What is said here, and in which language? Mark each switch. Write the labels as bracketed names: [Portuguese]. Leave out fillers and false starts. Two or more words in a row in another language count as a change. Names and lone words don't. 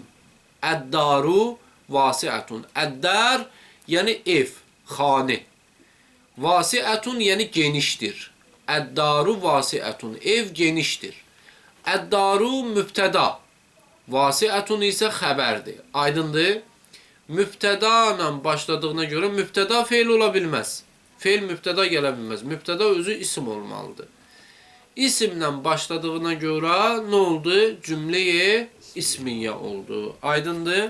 [Arabic] الدار واسعة. [Turkish] Ed-dar yani ev, hane. Vasi'atun yani geniştir. [Arabic] الدار واسعة. [Turkish] Ev geniştir. Ed-daru mübteda. [Azerbaijani] Vasi'atun ise xəbərdir. Aydındır? Mübteda ilə başladığına görə mübteda feil ola bilməz. Feil mübteda gələ bilməz. Mübteda özü isim olmalıdır. İsimlə başladığına görə nə oldu? Cümleyi ismiyə oldu. Aydındır?